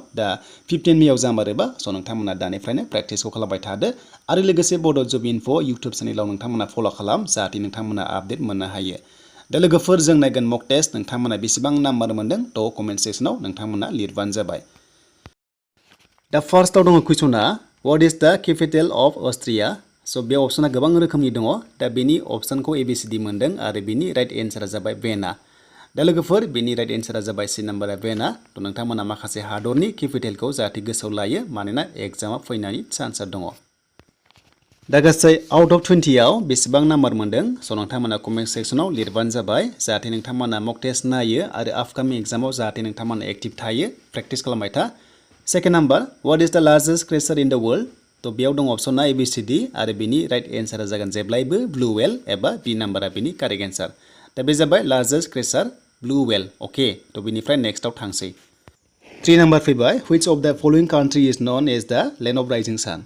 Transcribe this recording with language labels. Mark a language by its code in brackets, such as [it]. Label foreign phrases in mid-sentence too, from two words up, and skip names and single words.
[brx] दा 15 मेआव जामारोबा स नोंथांमोना दानिफ्रायनो प्रेक्टिसखौ खालामबाय थादो आरो लोगोसे बड जबिनफो यूट्यूब चेनेलाव नोंथांमोना फलो खालाम जाहाथे नोंथांमोना आपडेट मोननो हायो। दा लोगोफोर जों नायगोन [en] mock test [brx] नोंथांमोना बेसेबां नाम्बार मोनदों थ कमेन्ट सेक्सनाव नोंथांमोना लिरबानो जाबाय। दा फार्स्टआव दङ कुइसना [en] what is the capital of Austria. [brx] स बे अपसना गोबां रोखोमनि दङ। दा बेनि अपसनखौ ABCD मोनदों आरो बेनि राइट एन्सारा जाबाय वेना। दा लोगोफोर बेनि राइट एन्सारा जाबाय C नाम्बारा वेना। थ नोंथांमोना माखासे हादरनि कैपिटेलखौ जाहाथे गोसोआव लायो मानोना एग्जामा फैनायनि चान्सआ दङ। दा गासै [en] out of 20 [brx] आव बेसेबां नाम्बार मोनदों स नोंथांमोना कमेन्ट सेक्सनाव लिरबानो जाबाय जाहाथे नोंथांमोना [en] mock test [brx] नायो आरो आपकामिं एग्जामाव जाहाथे नोंथांमोना एक्टिभ थायो प्रेक्टिस खालामबाय था। [en] second number what is the largest creature in the world. [brx] थ बेयाव दङ अपसना ABCD आरो बेनि राइट एन्सारा जागोन जेब्लायबो [en] blue whale [brx] एबा B नाम्बारा बेनि [en] correct answer. [brx] दा बे जाबाय [en] largest creature blue whale. [brx] अके थ बेनिफ्राय नेक्स्टआव थांसै। [en] 3 [brx] नाम्बार फैबाय [en] which of the following country is known as the land of rising sun.